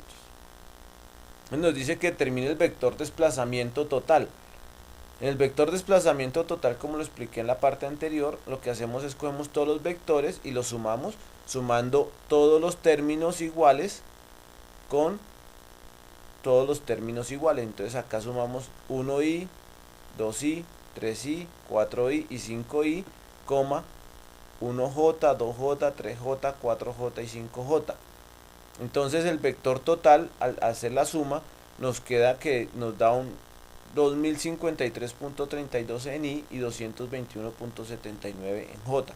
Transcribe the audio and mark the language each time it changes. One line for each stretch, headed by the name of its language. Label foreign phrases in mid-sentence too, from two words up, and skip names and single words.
Spanish: Nos dice que termine el vector desplazamiento total. En el vector desplazamiento total, como lo expliqué en la parte anterior, lo que hacemos es cogemos todos los vectores y los sumamos, sumando todos los términos iguales con todos los términos iguales. Entonces acá sumamos 1i, 2i, 3i, 4i y 5i, 1j, 2j, 3j, 4j y 5j. Entonces el vector total, al hacer la suma, nos queda que nos da un 2053.32 en i y 221.79 en j.